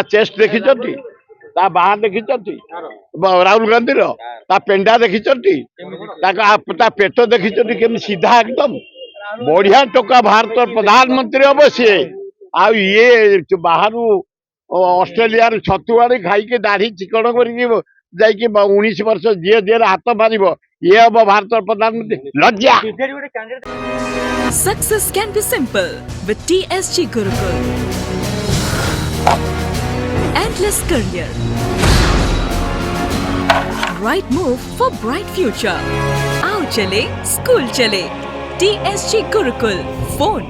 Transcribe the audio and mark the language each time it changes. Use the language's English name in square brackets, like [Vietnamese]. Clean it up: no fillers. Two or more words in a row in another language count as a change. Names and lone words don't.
[Odia] ଚେଷ୍ଟ ଦେଖିଛନ୍ତି ତା ବାହା ଦେଖିଛନ୍ତି ରାହୁଲ ଗାନ୍ଧୀର ତା ପେଣ୍ଡା ଦେଖିଛନ୍ତି ତା ପେଟ ଦେଖିଛନ୍ତି କେମିତି ସିଧା ଏକଦମ ବଢିଆ ଟୋକା ଭାରତର ପ୍ରଧାନମନ୍ତ୍ରୀ ହବ ସିଏ ଆଉ ଇଏ ବାହାରୁ ଅଷ୍ଟ୍ରେଲିଆରୁ ଛତୁ ଆଣି ଖାଇକି ଦାଢି ଚିକଣ କରିକି ଯାଇକି 19 ବର୍ଷ ଝିଅ ଝିଅରେ ହାତ ମାରିବ ଇଏ ହବ ଭାରତର ପ୍ରଧାନମନ୍ତ୍ରୀ ଲଜ୍ଜା। [English] Success can be simple with TSG Gurukul. Endless career. Right move for bright future. [Hindi] Aao chale, school chale. TSG Gurukul.